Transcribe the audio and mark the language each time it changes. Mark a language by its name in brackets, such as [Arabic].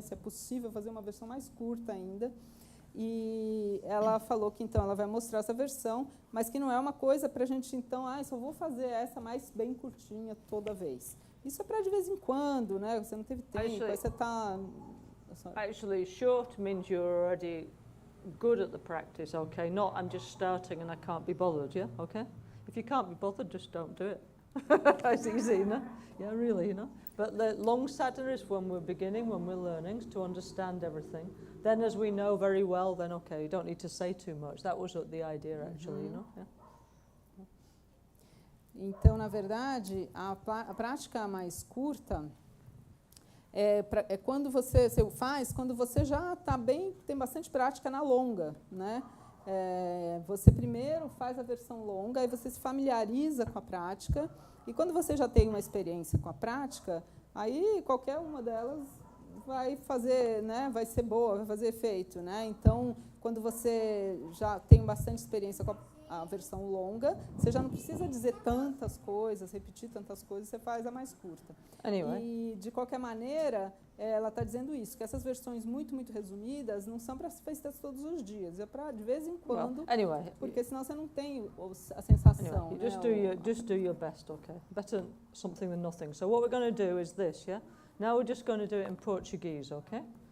[Portuguese] Se é possível fazer uma versão mais curta ainda. E ela falou que então ela vai mostrar essa versão, mas que não é uma coisa para a gente então, só vou fazer essa mais bem curtinha toda vez. Isso é para de vez em quando, né? Você não teve tempo, aí você está... [English] Actually, short means you're already good at the practice, okay? Not I'm just starting and I can't be bothered, yeah? Okay? If you can't be bothered, just don't do it. It's easy, you know? Yeah, really, you know? But the long sadhana is when we're beginning, when we're learning, to understand everything. Then as we know very well, then okay, you don't need to say too much. That was the idea, actually, you know? Yeah. [Portuguese] Então, na verdade, a prática mais curta é quando você faz, quando você já está bem, tem bastante prática na longa, né? Você primeiro faz a versão longa, aí você se familiariza com a prática, e quando você já tem uma experiência com a prática, aí qualquer uma delas vai fazer, né, vai ser boa, vai fazer efeito, né? Então, quando você já tem bastante experiência com a versão longa, você já não precisa dizer tantas coisas, repetir tantas coisas, você faz a mais curta. [English] Anyway. [Portuguese] E, de qualquer maneira, ela está dizendo isso, que essas versões muito, muito resumidas não são para ser feitas todos os dias, é para de vez em quando, porque senão você não tem a sensação. [English] Anyway, just do your best, okay? Better something than nothing. So what we're going to do is this, yeah? Now we're just going to do it in Portuguese, okay?